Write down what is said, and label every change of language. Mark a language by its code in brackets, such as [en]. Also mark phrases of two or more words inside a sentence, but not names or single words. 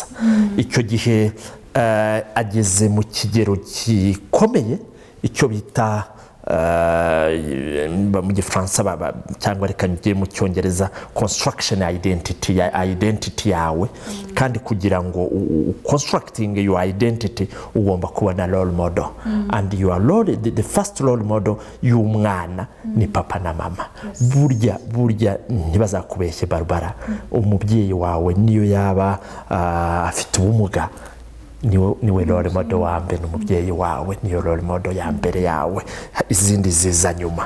[rw] Icyo gihe ageze mu kigero gikomeye, icyo bita mu Gifaransa cyangwa reka njye mu Cyongereza [en] construction identity [rw] yawe. Kandi kugira ngo [en] constructing your identity [rw] ugomba kubona [en] role model, and the first role model [rw] y'umwana ni papa na mama. Burya ntibazakubeshye Barbara, umubyeyi wawe niyo yaba afite ubumuga, niwe [en] role model [rw] wa mbere, n'umubyeyi wawe niyo [en] role model [rw] ya mbere yawe, izindi ziza nyuma.